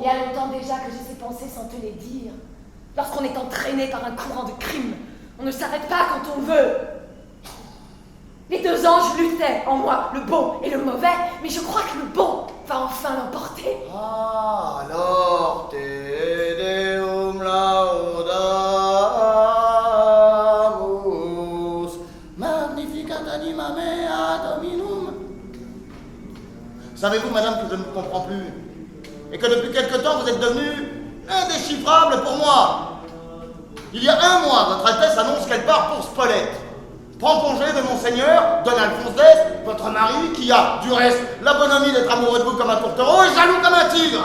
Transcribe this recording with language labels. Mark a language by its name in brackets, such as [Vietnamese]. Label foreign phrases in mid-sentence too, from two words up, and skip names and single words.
[French] Il y a longtemps déjà que j'ai ces pensées sans te les dire. Lorsqu'on est entraîné par un courant de crime, on ne s'arrête pas quand on veut. Les deux anges luttaient en moi, le bon et le mauvais, mais je crois que le bon va enfin l'emporter. Ah, alors, [Latin] te deum laudamus, magnificat anima mea dominum. [French] Savez-vous, madame, que je ne vous comprends plus, et que depuis quelque temps vous êtes devenu indéchiffrable pour moi. Il y a un mois, votre Altesse annonce qu'elle part pour Spolète. Prend congé de Monseigneur Don Alphonse X, votre mari, qui a, du reste, la bonhomie d'être amoureux de vous comme un tourtereau et jaloux comme un tigre.